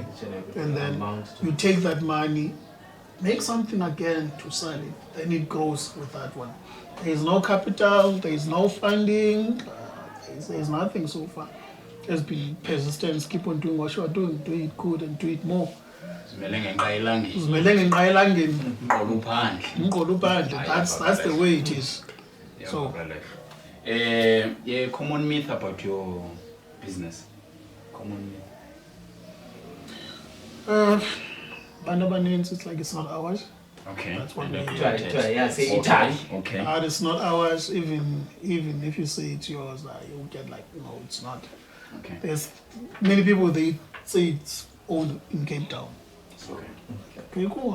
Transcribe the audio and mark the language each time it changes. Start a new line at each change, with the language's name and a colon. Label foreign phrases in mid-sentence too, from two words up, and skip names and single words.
English: And then you take that money, make something again to sell it. Then it grows with that one. There is no capital, there is no funding, There's nothing so far. Just be persistent, keep on doing what you are doing, do it good and do it more.
Xhosa: Zimele ngenqa elangeni. Uzimele ngenqa elangeni, Umqolo uphandle. umqolo uphandle.
English: That's the way it is. So, yeah, common myth about your business. Common myth.
Xhosa: bantu abaninzi,
English: it's like it's not ours. Okay. That's what we Yeah, say Italy. Okay. It's not ours. Even if you say it's yours, you'll get like, no, it's not. Okay. There's many people, they say it's owned in Cape Town. Okay. Okay, cool.